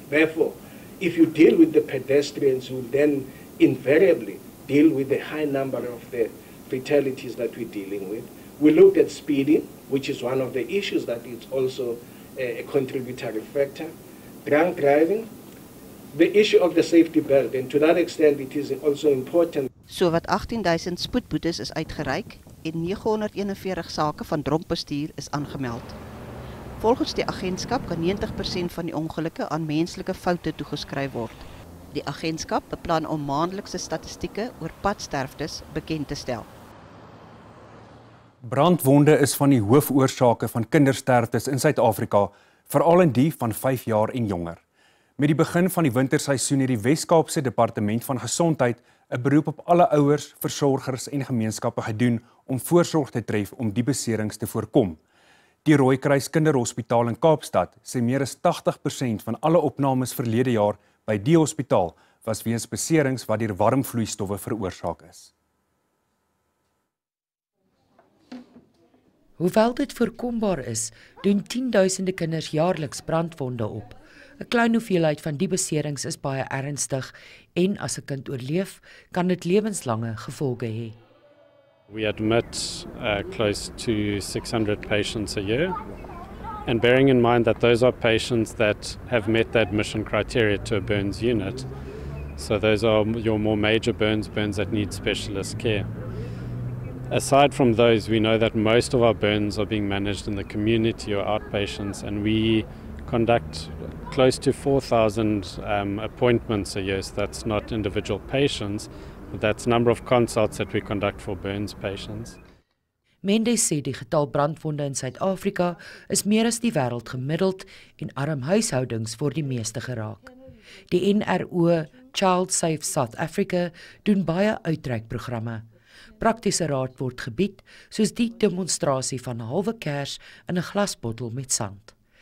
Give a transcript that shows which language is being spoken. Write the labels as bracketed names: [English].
[English] Therefore, if you deal with the pedestrians, you will then invariably deal with the high number of the fatalities that we're dealing with. We looked at speeding, which is one of the issues that is also a contributory factor. Drunk driving, the issue of the safety belt, and to that extent it is also important. [Afrikaans] So wat 18,000 spoedboetes is uitgereik en 941 sake van dronkbestuur is aangemeld. Volgens die agentskap kan 90% van die ongelukke aan menslike foute toegeskryf word. Die agentskap beplan om maandelikse statistieke oor padsterftes bekend te stel. Brandwonde is van die hoofoorsake van kindersterftes in Suid-Afrika, veral in die van 5 jaar en jonger. Met die begin van die winterseisoen het die Wes-Kaapse Departement van Gesondheid 'n beroep op alle ouers, versorgers en gemeenskappe gedoen om voorsorg te tref om die beserings te voorkom. Die Rooikruis Kinderhospitaal in Kaapstad sê meer as 80% van alle opnames verlede jaar by die hospitaal was weens beserings wat deur warm vloeistowwe veroorsaak is. Hoewel dit voorkombaar is, doen 10.000 kinders jaarliks brandwonde op. 'n Klein hoeveelheid van die beserings is baie ernstig en as 'n kind oorleef, kan dit lewenslange gevolge hê. [English] We admit close to 600 patients a year, and bearing in mind that those are patients that have met the admission criteria to a burns unit, so those are your more major burns that need specialist care. Aside from those, we know that most of our burns are being managed in the community or outpatients, and we conduct close to 4,000 appointments a year. So that's not individual patients, but that's number of consults that we conduct for burns patients. [Afrikaans] Mendes sê die getal brandwonde in Suid-Afrika is meer as die wêreld gemiddeld en arm huishoudings word die meeste geraak. Die NRO Child Safe South Africa doen baie uitreikprogramme. Praktiese raad word gebied, soos die demonstrasie van 'n halwe kers in 'n glasbottel met sand.